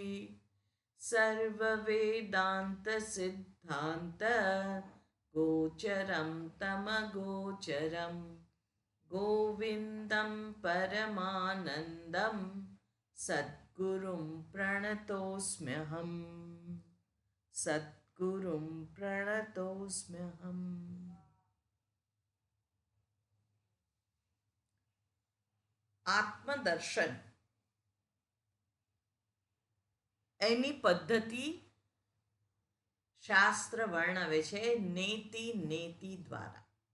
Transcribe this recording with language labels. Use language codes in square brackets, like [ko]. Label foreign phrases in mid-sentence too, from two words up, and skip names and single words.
[sa] सर्ववेदान्तसिद्धान्त गोचरं तमगोचरं गोविन्दं परमानन्दं सद्गुरुं प्रणतोऽस्म्यहम् सद्गुरुं प्रणतोऽस्म्यहम्। [gu] આત્મદર્શન એની પદ્ધતિ શાસ્ત્ર વર્ણવે છે [sa] नेति नेति [gu] દ્વારા.